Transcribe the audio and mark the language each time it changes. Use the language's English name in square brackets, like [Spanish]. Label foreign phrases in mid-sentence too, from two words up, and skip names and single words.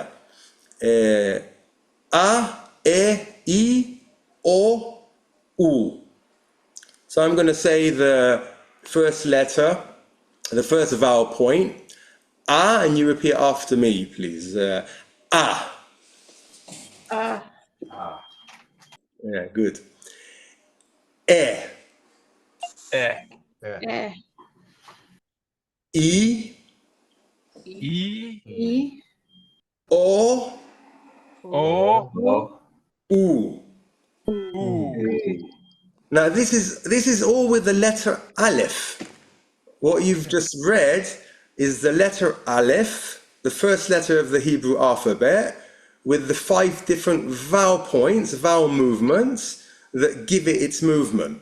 [English] A, E, I, O, U. So I'm going to say the first letter, the first vowel point, A, and you repeat after me, please. A. Yeah, good. E. Eh. Eh. I, I. O, O. U. U. Now this is all with the letter Aleph. What you've just read is the letter Aleph, the first letter of the Hebrew alphabet, with the 5 different vowel points, vowel movements that give it its movement.